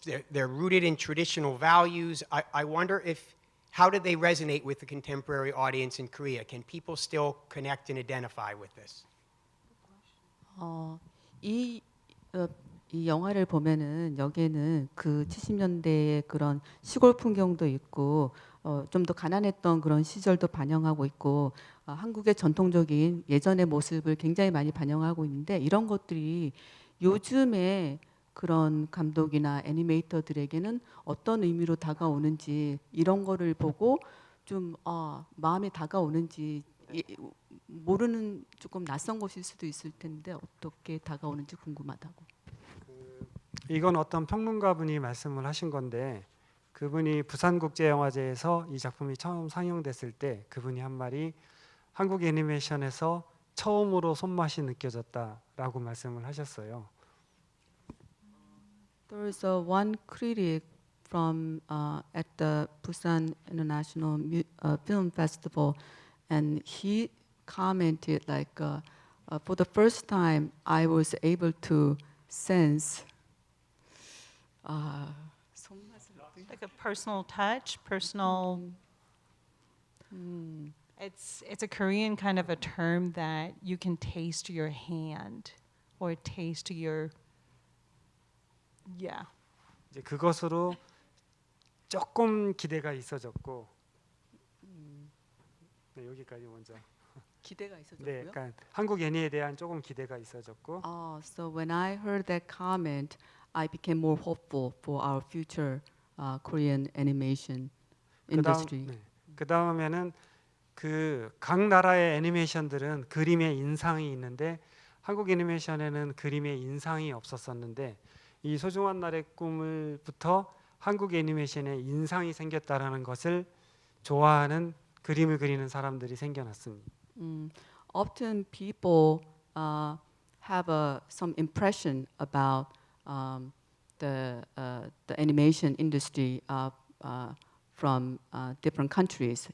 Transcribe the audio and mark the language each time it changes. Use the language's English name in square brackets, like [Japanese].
[English] They're rooted in traditional values. I wonder how do they resonate with the contemporary audience in Korea? Can people still connect and identify with this? [Korean] 이 영화를 보면은 여기에는 그 70년대의 그런 시골 풍경도 있고 좀 더 가난했던 그런 시절도 반영하고 있고 한국의 전통적인 예전의 모습을 굉장히 많이 반영하고 있는데 이런 것들이 요즘에 그런 감독이나 애니메이터들에게는 어떤 의미로 다가오는지 이런 거를 보고 좀 마음에 다가오는지 모르는 조금 낯선 것일 수도 있을 텐데 어떻게 다가오는지 궁금하다고. 이건 어떤 평론가분이 말씀을 하신 건데 그분이 부산국제영화제에서 이 작품이 처음 상영됐을 때 그분이 한 말이 한국 애니메이션에서 처음으로 손맛이 느껴졌다라고 말씀을 하셨어요. [English] There's one critic from at the Busan International Film Festival, and he commented like, for the first time, I was able to sense. Like a personal touch, personal. It's a Korean kind of a term that you can taste your hand or taste your. Yeah. [Korean] 이제 그것으로 조금 기대가 있어졌고 네, 여기까지 먼저. 기대가 네, 있었고요. 그러니까 한국 애니에 대한 조금 기대가 있어졌고. [English] So when I heard that comment, I became more hopeful for our future Korean animation industry. [Korean] 그 다음에는 그 각 나라의 애니메이션들은 그림의 인상이 있는데 한국 애니메이션에는 그림의 인상이 없었었는데 이 소중한 날의 꿈을부터 한국 애니메이션에 인상이 생겼다라는 것을 좋아하는 그림을 그리는 사람들이 생겨났습니다. [English] Often people have some impression about the animation industry from different countries.